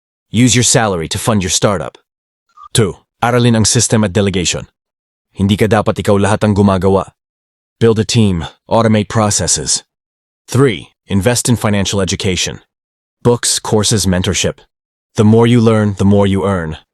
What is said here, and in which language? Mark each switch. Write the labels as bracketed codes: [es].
[en] Use your salary to fund your startup. [tl] 2. Aralin ang system at delegation. Hindi ka dapat ikaw lahat ang gumagawa. [en] Build a team, automate processes. 3. Invest in financial education. Books, courses, mentorship. The more you learn, the more you earn.